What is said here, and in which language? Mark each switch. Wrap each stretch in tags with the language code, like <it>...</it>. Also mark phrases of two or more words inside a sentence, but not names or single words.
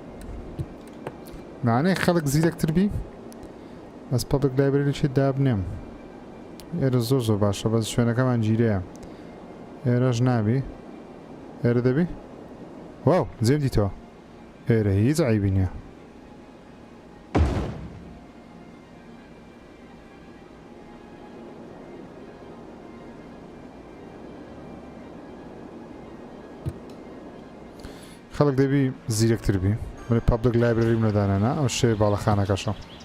<ckb>معنەی خەڵک زیرەکتر بی بەس</ckb> <en>public library</en> <ckb>دابنێم ئێرە زۆر زۆر باشە بەس شوێنەکەمان گیرەیە ئێرەش نابی ئێرە دەبی واو جێم دیتەوە ئێرە هیچ عیبی نییە خەڵک دەبی زیرەکتر بی ولی</ckb> <en>public library</en> <ckb>لەدانەنا ئەو شێ باڵەخانەکەشە</ckb>